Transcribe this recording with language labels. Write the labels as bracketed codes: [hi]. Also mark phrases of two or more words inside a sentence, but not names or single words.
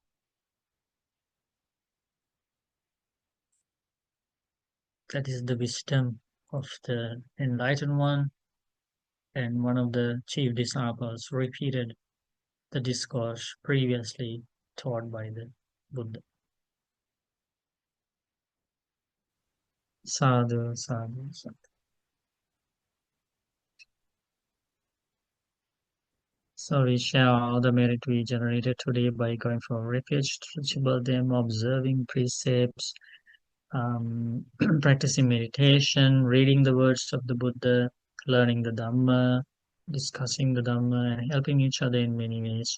[en] That is the wisdom of the enlightened one, and one of the chief disciples repeated the discourse previously taught by the Buddha. [pi] Sadhu, sadhu, sadhu. [en] So we share all the merit we generated today by going for refuge, teachable them, observing precepts, practicing meditation, reading the words of the Buddha, learning the Dhamma, discussing the Dhamma, and helping each other in many ways.